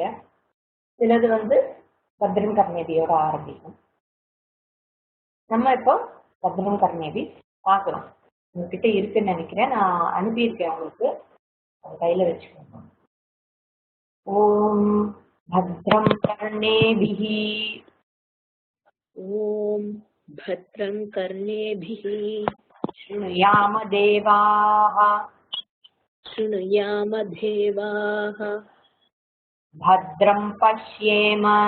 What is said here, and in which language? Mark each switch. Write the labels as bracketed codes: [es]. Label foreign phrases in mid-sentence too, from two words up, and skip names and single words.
[ta] சிலது வந்து [sa] भद्रं कर्णेभिः [ta] ஆரம்பிக்கும். நம்ம இப்போ [sa] भद्रं कर्णेभिः [ta] பார்க்குறோம். உங்ககிட்ட இருக்குன்னு நினைக்கிறேன், நான் அனுப்பியிருக்கேன் உங்களுக்கு, அது கையில வச்சுக்கோங்க. [sa] ஓம் भद्रं कर्णेभिः ॐ भद्रं कर्णेभिः शृणुयाम देवाः भद्रं पश्येम